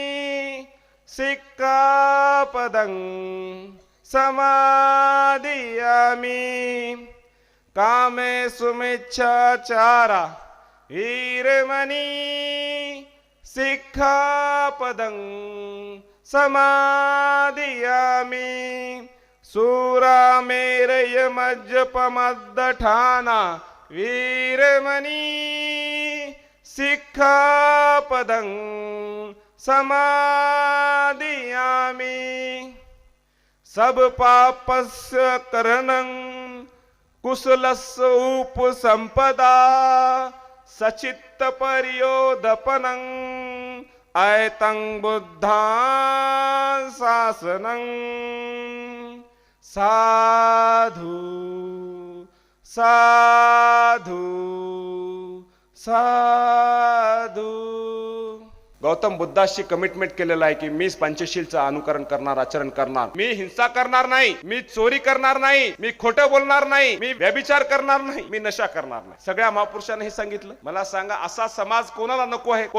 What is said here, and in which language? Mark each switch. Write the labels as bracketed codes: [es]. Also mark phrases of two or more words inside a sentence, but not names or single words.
[pi] सिक्खापदं समादियामि कामे सुमिच्छाचारा वीरमणी सिक्खापदं समादियामि सूरामेरय मज्जपमद्दठाना वीरमणी सिक्खापदं समादियामि सब पापस्य करणं कुशलस्य उपसंपदा सचित्त पर्योदपनं ऐतं बुद्धां शासनं साधु साधु साधु। [mr] गौतम बुद्धाशी कमिटमेंट केलेला आहे की मी पंचशीलचं अनुकरण करणार, आचरण करणार, मी हिंसा करणार नाही, मी चोरी करणार नाही, मी खोटं बोलणार नाही, मी व्यभिचार करणार नाही, मी नशा करणार नाही। सगळ्या महापुरुषांनी हे सांगितलं। मला सांगा, असा समाज कोणाला नको आहे?